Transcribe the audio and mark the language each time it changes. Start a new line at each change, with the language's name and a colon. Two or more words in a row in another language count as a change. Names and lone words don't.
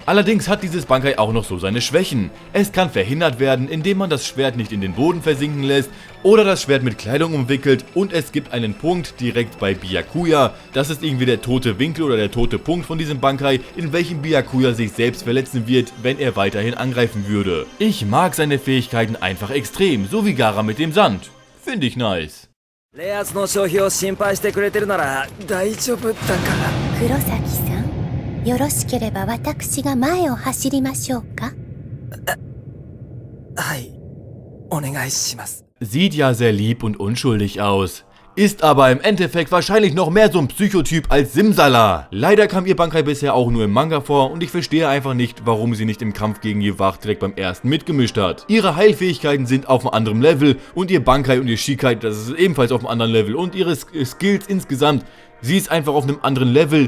German: Allerdings hat dieses Bankai auch noch so seine Schwächen. Es kann verhindert werden, indem man das Schwert nicht in den Boden versinken lässt oder das Schwert mit Kleidung umwickelt, und es gibt einen Punkt direkt bei Byakuya, das ist irgendwie der tote Winkel oder der tote Punkt von diesem Bankai, in welchem Byakuya sich selbst verletzen wird, wenn er weiterhin angreifen würde. Ich mag seine Fähigkeiten einfach extrem, so wie Gaara mit dem Sand. Finde ich nice.
Japanese: レアーズの消費を心配してくれてるなら大丈夫だから。黒崎さん、よろしければ私が前を走りましょうか。はい、お願いします。
German: Sieht ja sehr lieb und unschuldig aus. Ist aber im Endeffekt wahrscheinlich noch mehr so ein Psychotyp als Simsala. Leider kam ihr Bankai bisher auch nur im Manga vor und ich verstehe einfach nicht, warum sie nicht im Kampf gegen Yevach direkt beim ersten mitgemischt hat. Ihre Heilfähigkeiten sind auf einem anderen Level und ihr Bankai und ihr Shikai, das ist ebenfalls auf einem anderen Level, und ihre Skills insgesamt, sie ist einfach auf einem anderen Level.